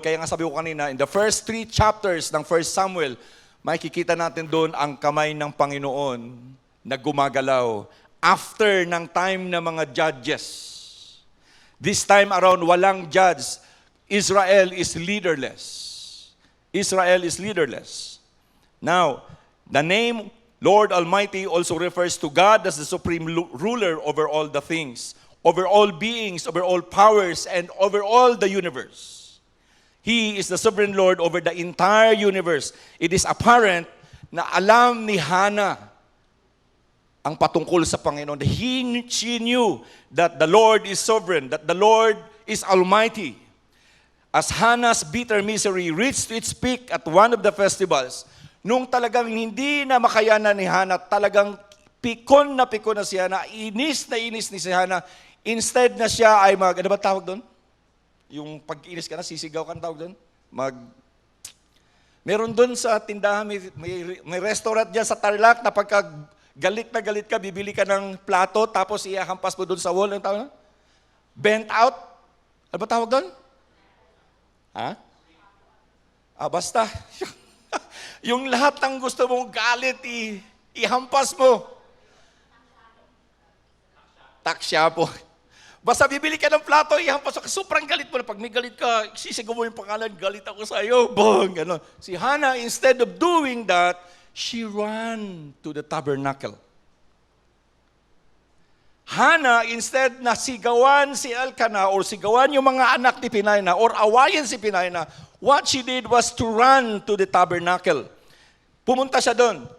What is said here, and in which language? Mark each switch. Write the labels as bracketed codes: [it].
[tl] Kaya nga sabi ko kanina, [en] in the first 3 chapters [tl] ng 1 Samuel, makikita natin doon ang kamay ng Panginoon na gumagalaw after ng time ng mga judges. [en] This time around, [tl] walang judge. [en] Israel is leaderless. Israel is leaderless. Now, the name Lord Almighty also refers to God as the supreme ruler over all the things, over all beings, over all powers, and over all the universe. He is the sovereign Lord over the entire universe. It is apparent [tl] na alam ni Hannah ang patungkol sa Panginoon. [en] She knew that the Lord is sovereign, that the Lord is almighty. As Hannah's bitter misery reached its peak at one of the festivals, [tl] nung talagang hindi na makayanan ni Hannah, talagang pikon na si Hannah, inis ni si Hannah, instead na siya ay ano ba tawag doon? Yung pag-inis ka na, sisigaw ka na tawag doon? Meron doon sa tindahan, may restaurant dyan sa Tarlac na pagka galit ka, bibili ka ng plato, tapos ihahampas mo doon sa wall. Ano tawag na? [en] Bent out? [tl] Ano ba tawag doon? Basta. Yung lahat ng gusto mong galit, ihampas mo. Taksya po. Basta bibili ka ng plato, ihampas mo. Sobrang galit mo na. Pag may galit ka, sisigaw mo yung pangalan, galit ako sa iyo. Bong! Ano. [en] Si Hannah, instead of doing that, she ran to the tabernacle. [tl] Hannah, instead na sigawan si Elkanah or sigawan yung mga anak ni Peninnah or awayin si Peninnah, [en] what she did was to run to the tabernacle. [tl] Pumunta siya doon.